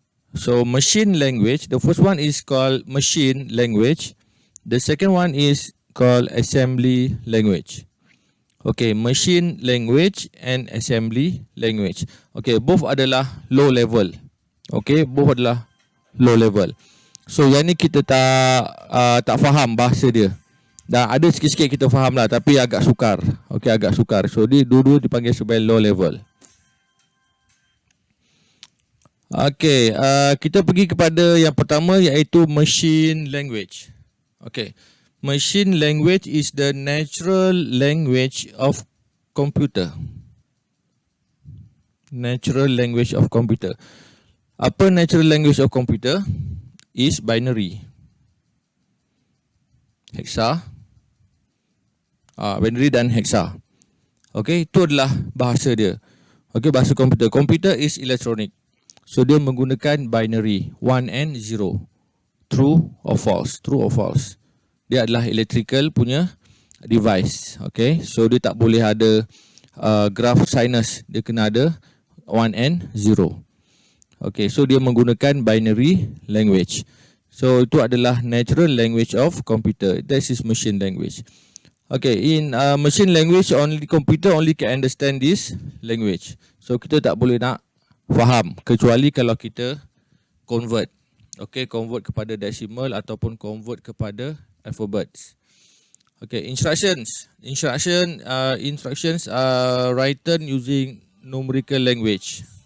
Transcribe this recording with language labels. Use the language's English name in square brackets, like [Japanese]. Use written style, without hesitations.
[English] So machine language, the first one is called machine language. The second one is called assembly language. Okay, machine language and assembly language. Okay, both adalah low level. Okay, both adalah low level. [Malay] So yang ni kita tak faham bahasa dia. Dan ada sikit-sikit kita faham lah, tapi agak sukar. Okay, agak sukar. So dia dua-dua dipanggil sebagai low level. Okay, kita pergi kepada yang pertama, iaitu machine language. [English] Okay, machine language is the natural language of computer. Natural language of computer. Apa natural language of computer? Is binary. [Malay] Hexa. Binary dan hexa. Okay, itu adalah bahasa dia. Okay, bahasa komputer. [English] Komputer is electronic. [Malay] So dia menggunakan binary 1 and 0. [English] True or false. True or false. [Malay] Dia adalah electrical punya device. Okay, so dia tak boleh ada graph sinus. Dia kena ada 1 and 0. Okay, so dia menggunakan binary language. So itu adalah [English] natural language of computer. This is machine language. Okay, in machine language, only computer only can understand this language. [Malay] So kita tak boleh nak faham kecuali kalau kita convert. Okay, convert kepada decimal ataupun convert kepada alphabets. [English] Okay, instructions. Instructions are written using numerical language.